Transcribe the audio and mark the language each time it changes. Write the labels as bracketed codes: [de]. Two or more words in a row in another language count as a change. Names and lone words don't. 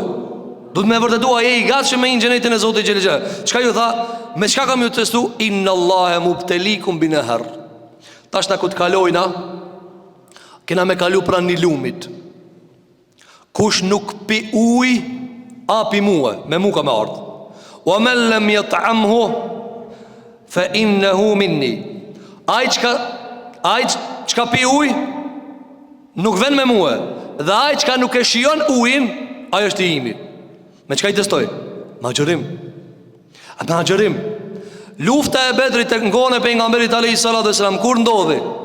[sq] Duhet me vërtetua, je i gatshëm me hinë xhenetin e Zotit xhelel xhelal. Çka ju tha? Me çka kam ju testu? [ar] إن الله مبتليكم بنهر. [sq] Tash na ku të kalojna, kena me kalu pranë një lumit. Kush nuk pi ujë, api mua, me mu ka me ardhë. [ar] ومن لم يطعمه فإنه مني. [sq] Ai çka pi ujë nuk vjen me mua, dhe ai çka nuk e shijon ujin, ai është i imi. Me çka i testoj? Me agjërim. Lufta e Bedrit tek ngone e pejgamberit [ar] عليه الصلاة والسلام [sq] kur ndodhi?